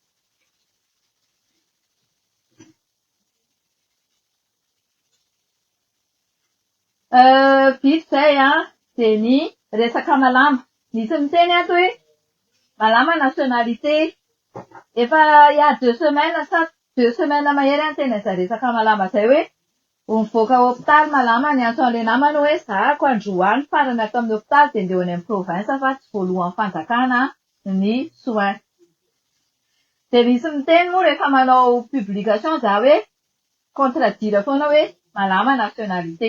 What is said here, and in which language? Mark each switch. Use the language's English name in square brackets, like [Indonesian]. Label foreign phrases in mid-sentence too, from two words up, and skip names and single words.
[Malagasy] Vita zay dia ny resaka malama. Nisy miteny ato hoe malama nationalité. Efa [French] il y a 2 semaines [Malagasy] sa 2 semaines mahery teny izay resaka malama zay hoe mivoaka hôpitaly malama ny antso an'ilay namany hoe zahako androany farany ato amin'ny hôpitaly dia ndeha any amin'ny province fa tsy voalohan'ny fanjakana ny soins. Dia misy miteny moa rehefa manao publication za hoe contradire foana hoe malama nationalité.